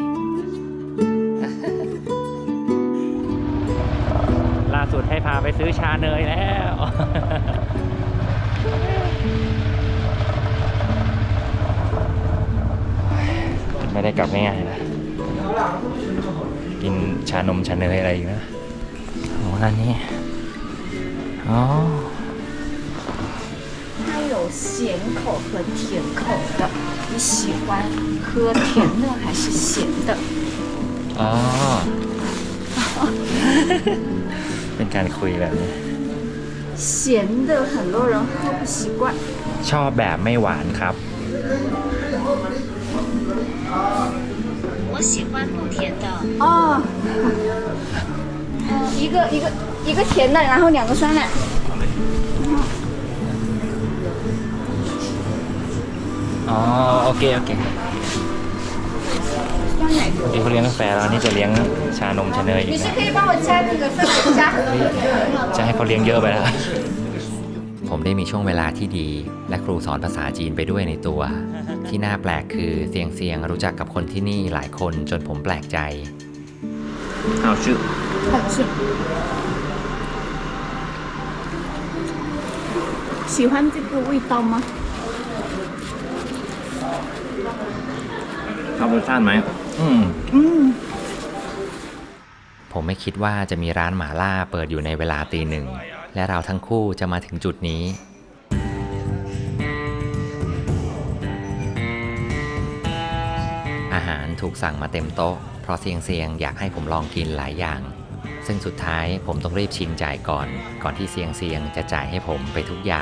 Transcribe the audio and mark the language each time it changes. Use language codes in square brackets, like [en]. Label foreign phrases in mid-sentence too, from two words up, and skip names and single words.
[th] ล่าสุดให้พาไปซื้อชาเนยแล้ว ไม่ได้กลับง่ายๆนะกินชานมชาเนยอะไรอยู่นะร้านนี้อ๋อ [zh] 它有咸口和甜口的，你喜欢喝甜的还是咸的？ [th] อ๋อ เป็นการคุยแบบนี้ [zh] 咸的很多人喝不习惯。 [th] ชอบแบบไม่หวานครับ [zh] 我喜欢不甜的。哦，一个甜的，然后2个酸奶。 [th] อ๋อโอเคนี่เขาเลี้ยงกาแฟแล้วนี่จะเลี้ยงชานมชาเนยอีกนะจะให้เขาเลี้ยงเยอะไปแล้ว ผมได้มีช่วงเวลาที่ดีและครูสอนภาษาจีนไปด้วยในตัวที่น่าแปลกคือเซียงรู้จักกับคนที่นี่หลายคนจนผมแปลกใจ เอาชื่อ [zh] 喜欢这个味道吗？ [th] เอารสชาติไหม ผมไม่คิดว่าจะมีร้านหม่าล่าเปิดอยู่ในเวลาตี 1และเราทั้งคู่จะมาถึงจุดนี้อาหารถูกสั่งมาเต็มโต๊ะเพราะเซียงอยากให้ผมลองกินหลายอย่างซึ่งสุดท้ายผมต้องรีบชิงจ่ายก่อนที่เซียงจะจ่ายให้ผมไปทุกอย่าง